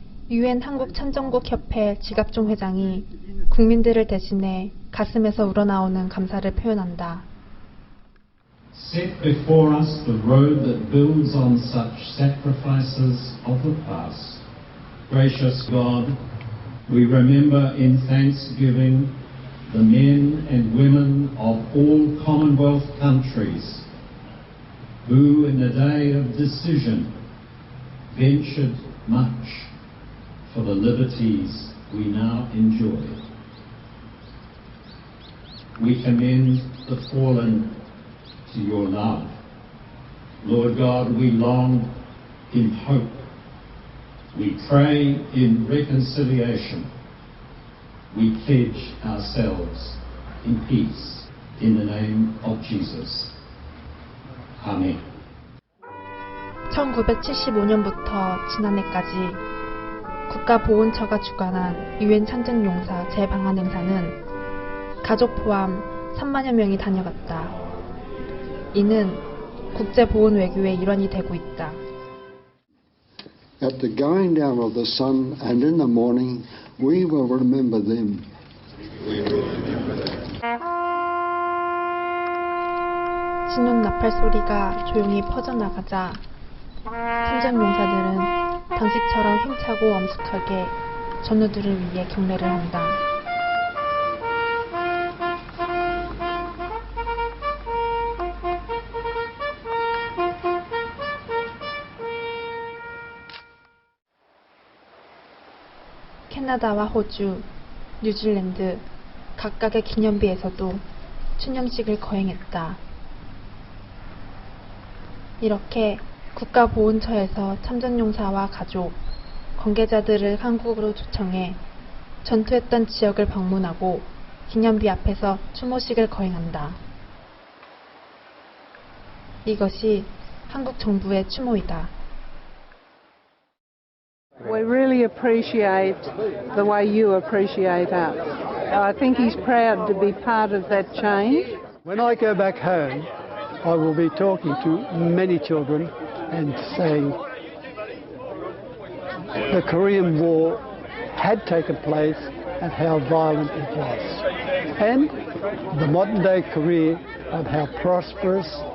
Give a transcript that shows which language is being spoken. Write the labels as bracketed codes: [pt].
[ko] 유엔 한국 참전국 협회 지갑종 회장이 국민들을 대신해 가슴에서 우러나오는 감사를 표현한다. [en] Set before us the road that builds on such sacrifices of the past. Gracious God, we remember in thanksgiving the men and women of all Commonwealth countries who in the day of decision ventured much for the liberties we now enjoy. We commend the fallen to your love. Lord God, we long in hope. We pray in reconciliation. We pledge ourselves in peace in the name of Jesus. [ko] 아멘. 1975년부터 지난해까지 국가보훈처가 주관한 유엔 참전용사 재방한 행사는 가족 포함 3만여 명이 다녀갔다. 이는 국제보훈 외교의 일환이 되고 있다. [en] At the going down of the sun and in the morning, we will remember them. [ko] 신혼 나팔 소리가 조용히 퍼져나가자 참전용사들은 당시처럼 힘차고 엄숙하게 전우들을 위해 경례를 한다. 캐나다와 호주, 뉴질랜드 각각의 기념비에서도 추념식을 거행했다. 이렇게 국가보훈처에서 참전용사와 가족, 관계자들을 한국으로 초청해 전투했던 지역을 방문하고 기념비 앞에서 추모식을 거행한다. 이것이 한국 정부의 추모이다. [en] We really appreciate the way you appreciate us. I think he's proud to be part of that change. When I go back home, I will be talking to many children and saying the Korean War had taken place and how violent it was. And the modern day Korea and how prosperous